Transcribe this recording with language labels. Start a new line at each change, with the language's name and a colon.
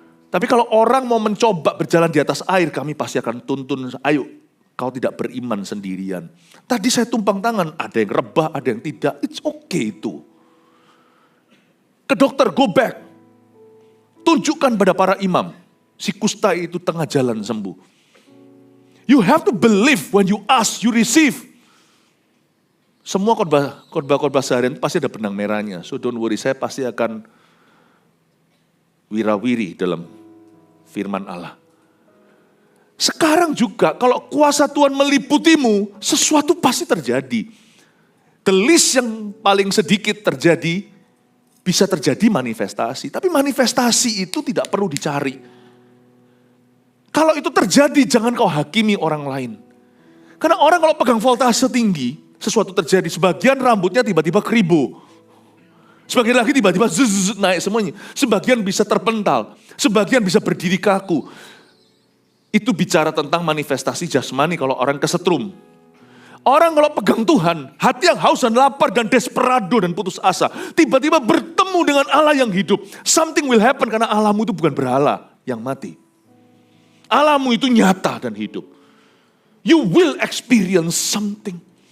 Indonesian: Tapi kalau orang mau mencoba berjalan di atas air, kami pasti akan tuntun, ayo kau tidak beriman sendirian. Tadi saya tumpang tangan, ada yang rebah, ada yang tidak,
English: it's okay
Indonesian: itu. ke dokter,
English: go back.
Indonesian: Tunjukkan pada para imam, si kusta itu tengah jalan sembuh.
English: You have to believe when you ask, you receive.
Indonesian: Semua khotbah seharian pasti ada benang merahnya.
English: So don't worry,
Indonesian: saya pasti akan wirawiri dalam firman Allah. Sekarang juga kalau kuasa Tuhan meliputimu, sesuatu pasti terjadi. The list yang paling sedikit terjadi, bisa terjadi manifestasi. Tapi manifestasi itu tidak perlu dicari. Kalau itu terjadi, jangan kau hakimi orang lain. Karena orang kalau pegang voltase tinggi, sesuatu terjadi. Sebagian rambutnya tiba-tiba keribu. Sebagian lagi tiba-tiba naik semuanya. Sebagian bisa terpental. Sebagian bisa berdiri kaku. Itu bicara tentang manifestasi jasmani kalau orang kesetrum. Orang kalau pegang Tuhan, hati yang haus dan lapar dan desperado dan putus asa, tiba-tiba bertemu dengan Allah yang hidup.
English: Something will happen
Indonesian: karena Allahmu itu bukan berhala yang mati. Allahmu itu nyata dan hidup.
English: You will experience something.